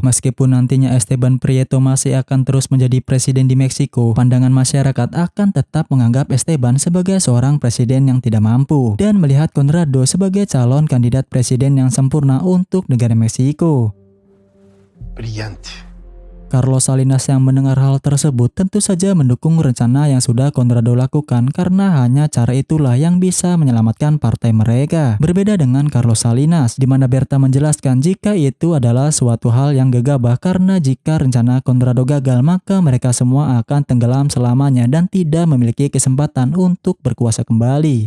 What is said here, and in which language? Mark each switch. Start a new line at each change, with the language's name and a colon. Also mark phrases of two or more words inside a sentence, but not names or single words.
Indonesian: Meskipun nantinya Esteban Prieto masih akan terus menjadi presiden di Meksiko, pandangan masyarakat akan tetap menganggap Esteban sebagai seorang presiden yang tidak mampu dan melihat Conrado sebagai calon kandidat presiden yang sempurna untuk negara Meksiko.
Spanish: Brillante.
Indonesian: Carlos Salinas yang mendengar hal tersebut tentu saja mendukung rencana yang sudah Conrado lakukan karena hanya cara itulah yang bisa menyelamatkan partai mereka. Berbeda dengan Carlos Salinas, di mana Berta menjelaskan jika itu adalah suatu hal yang gegabah karena jika rencana Conrado gagal maka mereka semua akan tenggelam selamanya dan tidak memiliki kesempatan untuk berkuasa kembali.